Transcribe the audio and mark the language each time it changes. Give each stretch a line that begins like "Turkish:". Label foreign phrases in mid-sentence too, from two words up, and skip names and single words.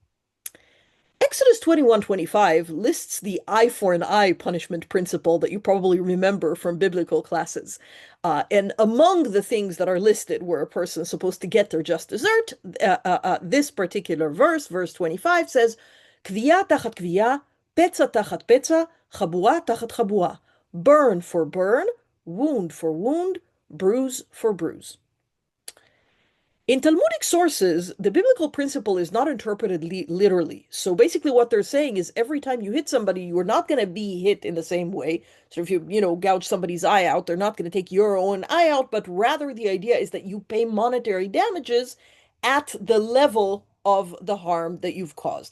English: Exodus 21:25 lists the eye for an eye punishment principle that you probably remember from biblical classes. And among the things that are listed where a person is supposed to get their just desert, this particular verse, verse 25, says,
Hebrew: כוויה תחת כוויה, פצע תחת פצע, חבורה תחת חבורה.
English: Burn for burn, wound for wound, bruise for bruise. In Talmudic sources, the biblical principle is not interpreted literally. So basically what they're saying is every time you hit somebody, you are not going to be hit in the same way. So if you gouge somebody's eye out, they're not going to take your own eye out, but rather the idea is that you pay monetary damages at the level of the harm that you've caused.